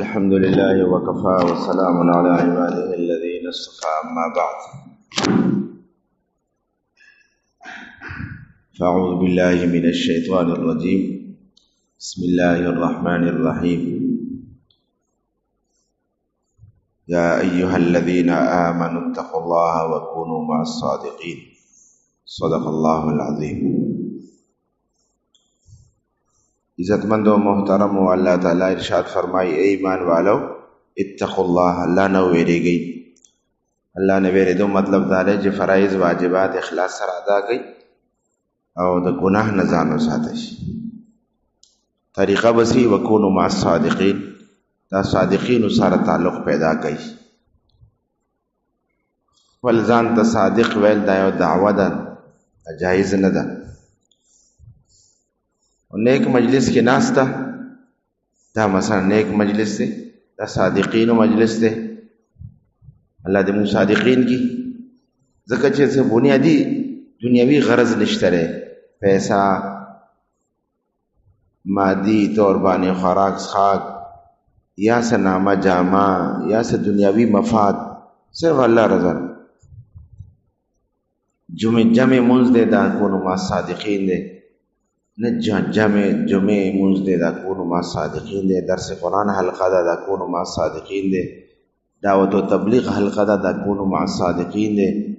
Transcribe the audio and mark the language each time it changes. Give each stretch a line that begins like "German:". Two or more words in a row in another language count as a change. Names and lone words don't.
Arabic: الحمد لله وكفى وسلام على عباده الذين اصطفى أما بعد فأعوذ بالله من الشيطان الرجيم بسم الله الرحمن الرحيم يا أيها الذين آمنوا اتقوا الله وكونوا مع الصادقين صدق الله العظيم
Urdu: عزتمند و محترم و اللہ تعالی ارشاد فرمائی اے ایمان والو
Arabic: اتقوا اللہ
Pashto: اللہ نہ ویریږئ اللہ نه ویریدو مطلب دا دی چې فرایض واجبات اخلاص سره ادا کړئ او د ګناه نه ځان وساتئ طریقه بسی
Arabic: وکونو مع الصادقین
Pashto: دا صادقین سره تعلق پیدا کړئ خپل ځان ته صادق ویل دا یو دعوه ده جایز نه ده نیک مجلس کې ناستا دا مثلا نیک مجلس دی دا صادقینو مجلس دی الله دې موږ صادقین کی ځکه چې څه بنیادی دنیوي غرض نشته لري پیسہ مادی طور باندې خوراک څښاک یا څه نامه جامه یا څه دنیوي مفاد صرف الله رضا جمع منځ دی دا
Arabic: کونو ما صادقین
Pashto: دی نه جمع منځ دی دا
Arabic: کونو ما صادقین
Pashto: دی درس قرآن حلقه دا
Arabic: کونو ما صادقین
Pashto: دی دعوت و تبلیغ حلقه دا
Arabic: کونو ما صادقین
Pashto: دی